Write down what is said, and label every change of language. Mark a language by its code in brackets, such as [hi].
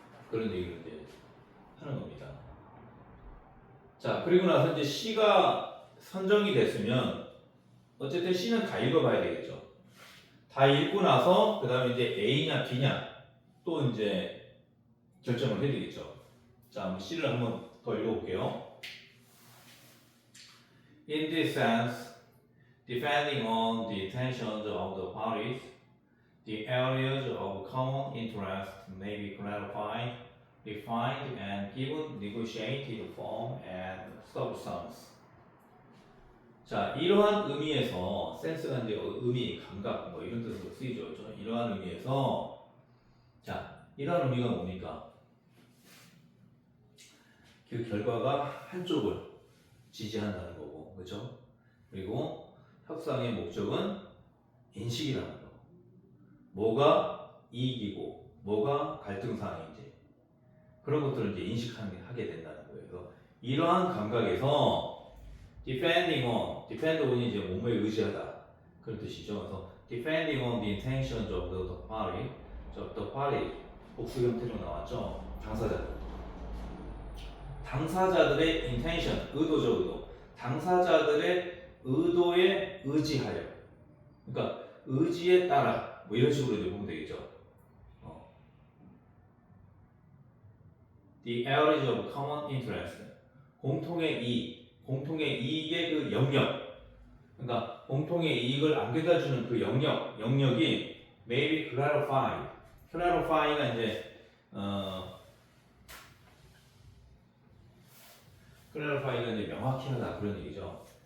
[ko] 그런 얘기를 이제 하는 겁니다. 자, 그리고 나서 이제 C가 선정이 됐으면 어쨌든 C는 다 읽어봐야 되겠죠. 다 읽고 나서 그 다음에 이제 A냐 B냐 또 이제 결정을 해야 되겠죠. 자, 한번 C를 한번 더 읽어볼게요. [en] In this sense, depending on the intentions of the parties, the areas of common interest may be clarified, refined, and given negotiated form and substance. [ko] 자, 이러한 의미에서 센스가 이제 의미, 감각 뭐 이런 뜻으로 쓰이죠. 그렇죠? 이러한 의미에서 자, 이러한 의미가 뭡니까? 그 결과가 한쪽을 지지한다는 거고, 그렇죠? 그리고 협상의 목적은 인식이라는 거. 뭐가 이익이고, 뭐가 갈등 사항인지 그런 것들을 이제 인식하게 된다는 거예요. 그래서 이러한 감각에서 [en] depending on [ko] 이 이제 몸에 의지하다 그런 뜻이죠. 그래서 [en] depending on the intentions of the party, [ko] 복수 형태로 나왔죠. 당사자들의 intention, 의도죠, 의도. 당사자들의 의도에 의지하여, 그러니까 의지에 따라 뭐 이런 식으로 이제 보면 되겠죠. [en] The areas of common interest, [ko] 공통의 이익의 그 영역, 그러니까 공통의 이익을 안겨다주는 그 영역이 [en] may be clarified [ko] 가 이제 clarified가 이제 명확히 하다 그런 얘기죠.